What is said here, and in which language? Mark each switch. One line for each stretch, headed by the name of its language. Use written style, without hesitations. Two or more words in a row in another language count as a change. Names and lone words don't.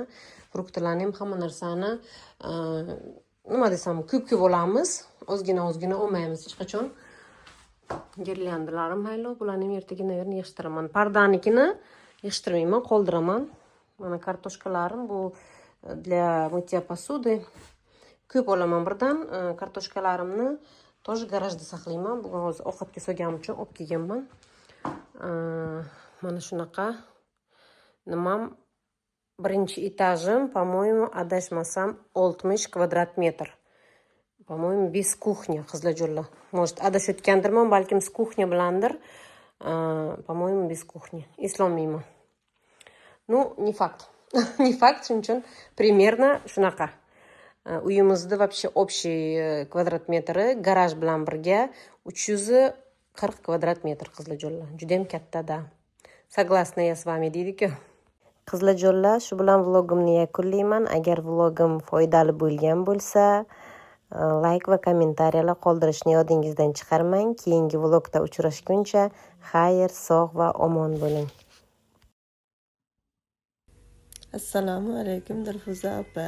Uzbek: Fruktlarni ham hamma narsani nima desam, ko'p olamiz. Ozgina olmaymiz hech qachon. Girlyandilarim haylo, bularni ham ertaga naverni yig'ishtiraman. Pardanikini yig'ishtirmayman, qoldiraman. Mana kartoshkalarim bu
Russian: для мытья посуды.
Uzbek: ko'p olaman birdan. Kartoshkalarimni тоже garajda saqlayman. Bugun hozir ovqatga solganim uchun olib kelganman. Mana shunaqa nimam birinchi etajim,
Russian: по-моему,
Uzbek: adashmasam 60 kvadrat metr.
Russian: По-моему, без кухни, Qiziljo'lla. Может,
Uzbek: adashayotgandirman, balkim
Russian: с кухня
Uzbek: bilandir.
Russian: По-моему, без кухни. Eslolmayman. Ну, не факт. Не факт,
Uzbek: shuning uchun примерно shunaqa. Uyimizda
Russian: вообще общий
Uzbek: kvadrat metri garaj bilan birga 340 kvadrat metr Qiziljo'lla. Juda ham katta-da.
Russian: Согласна я с вами deydi-ku.
Uzbek: Qiziljo'lla, shu bilan vlogimni yakunlayman. Agar vlogim foydali bo'lgan bo'lsa, like va kommentariyalar qoldirishni yodingizdan chiqarmang. Keyingi vlogda uchrashguncha xayr, sog' va omon bo'ling. Assalomu alaykum Dilfuza opa.